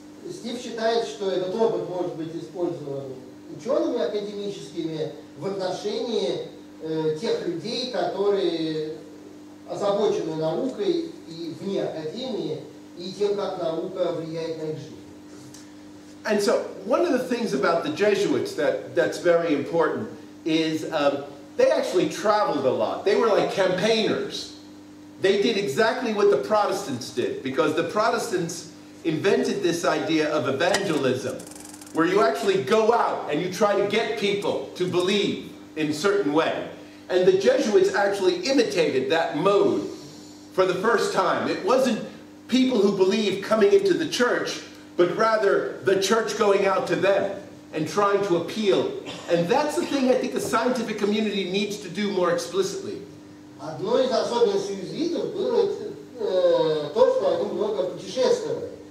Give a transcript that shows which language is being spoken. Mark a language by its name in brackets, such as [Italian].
[Russian] Стив считает, что этот опыт может быть использован учеными академическими в отношении тех людей, которые озабочены наукой и вне академии, и тем, как наука влияет на их жизнь. [English] And so one of the things about the Jesuits that's very important is they actually traveled a lot. They were like campaigners. They did exactly what the Protestants did, because the Protestants invented this idea of evangelism, where you actually go out and you try to get people to believe in a certain way. And the Jesuits actually imitated that mode for the first time. It wasn't people who believed coming into the church, but rather the church going out to them and trying to appeal. And that's the thing I think the scientific community needs to do more explicitly. [Russian] Одной из особенностей иезуитов было то, что они много путешествовали.